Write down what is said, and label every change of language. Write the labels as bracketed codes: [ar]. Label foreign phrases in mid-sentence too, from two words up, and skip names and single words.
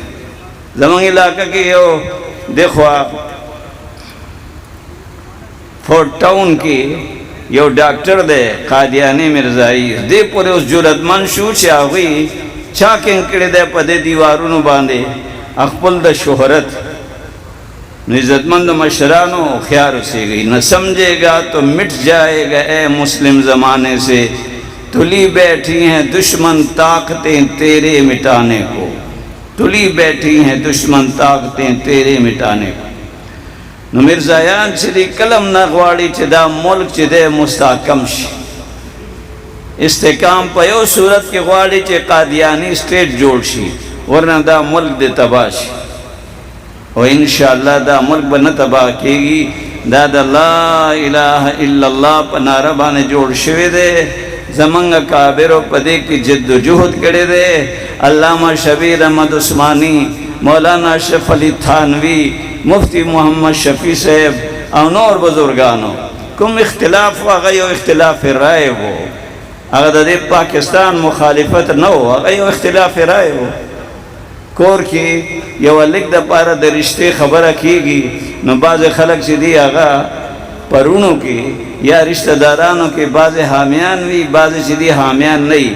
[ps] زموږ علاقه کې یو دخوا فورټ ټاون کې یو ډاکټر دی قادیانی مرزائی، دې پورې اوس جرأتمند شو چې هغوی چاکنګ کړی دی په دې دیوارونو باندې خپل د شهرت. نو عزتمند مشرانو خیال اوسیږئ، [ur] نہ سمجھے گا تو مٹ جائے گا اے مسلم زمانے سے، تلی بیٹھی ہیں دشمن طاقتیں تیرے مٹانے کو، تلی بیٹھی ہیں دشمن طاقتیں تیرے مٹانے کو. [ps] نو مرزایان چې دی کلم نه غواړي چې دا ملک چې دی مستحکم شي، استحکام په یو صورت کې غواړي چې قادیانی سټیټ جوړ شي، ورنه دا ملک دی تباه شي. او انشاءاللہ دا ملک به نه تباه کېږي، دا د [ar] لا اله الا الله [ps] په ناره باندې جوړ شوی دی. زمنګ کابرو په دې کې جد و جهد کړی دی. علامہ شبیر احمد عثمانی، مولانا اشرف علی تھانوی، مفتی محمد شفیع صاحب او نور بزرگانو کوم اختلاف و هغه یو اختلاف رائے و، هغه د دې پاکستان مخالفت نه و، هغه یو اختلاف رائے و. کور کې یو لیک د پاره د رشتې خبره کېږي، نو بعض خلک چې دي هغه پرونو کې یا رشتہ دارانو کې بعض حامیان وي، بعض چې دي حامیان نه وي.